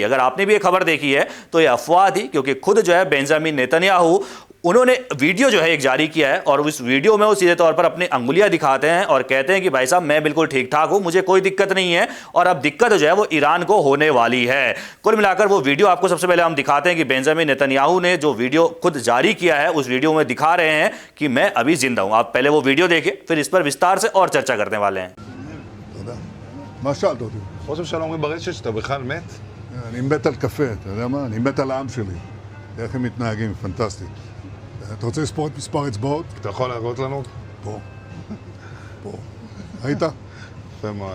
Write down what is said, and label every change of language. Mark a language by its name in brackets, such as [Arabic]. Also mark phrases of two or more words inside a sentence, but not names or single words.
[Hindi] अगर आपने भी ये खबर देखी है तो यह अफवाह थी, क्योंकि खुद जो है बेंजामिन नेतन्याहू उन्होंने वीडियो जो है एक जारी किया है, और उस वीडियो में वो सीधे तौर पर अपनी अंगुलियां दिखाते हैं और कहते हैं कि भाई साहब मैं बिल्कुल ठीक ठाक हूं, मुझे कोई दिक्कत नहीं है, और अब दिक्कत जो है वो ईरान को होने वाली है। कुल मिलाकर वो वीडियो आपको सबसे पहले हम दिखाते हैं कि बेंजामिन नेतन्याहू ने जो वीडियो खुद जारी किया है उस वीडियो में दिखा रहे हैं कि मैं अभी जिंदा हूं। आप पहले वो वीडियो देखिए, फिर इस पर विस्तार से और चर्चा करने वाले हैं। [Hebrew] מה שאלת אותי? ראש הממשלה אומרים ברשת שאתה בכלל מת? אני מת על קפה, אתה יודע מה? אני מת על העם שלי. איך הם מתנהגים, פנטסטי. אתה רוצה לספור את מספר אצבעות? אתה יכול להראות לנו? פה. פה. ראית? יפה מאוד.